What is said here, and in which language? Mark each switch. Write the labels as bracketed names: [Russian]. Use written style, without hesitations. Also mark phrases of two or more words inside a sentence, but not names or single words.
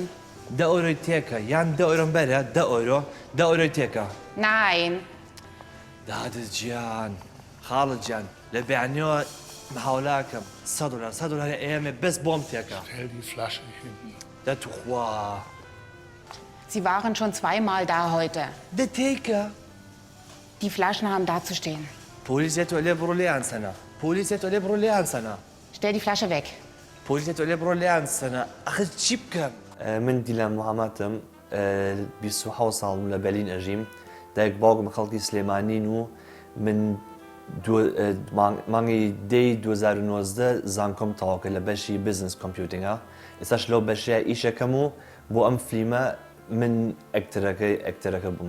[Central Kurdish] €10 تێکە یان €10 بەرە €10 تێکە. [German] Nein. [Central Kurdish] دادت گیان خاڵت گیان لە بێعنیەوە هەولاکەم $100 ئێمە بەس بۆم تێکە. دەتوخوا. [German] Sie waren schon 2 Mal da heute. [Central Kurdish] دە تێکە. [German] Die Flaschen haben da zu stehen. [Central Kurdish] پۆلیسێتۆ لێ بڕۆ لێیان سەنە. پۆلیسێتۆ لێ بڕۆ لێیان سەنە. [German] Stell die Flasche weg. [Central Kurdish] پۆلیسێتۆ لێ بڕۆ لێیان سەنە. ئەخ چی بکەم؟ من دیلان محەممەدم 27 ساڵم لە بەلین ئەژیم دایک باوکم خەڵکی سلێمانین و من مانگی دەی 2019 زانکۆم تەواوکە لە بەشی [English] business computing [Central Kurdish] ئێستاش لەو بەشەیە ئیشەکەم و بۆ ئەم فلیمە من ئەکتەرەکە بووم.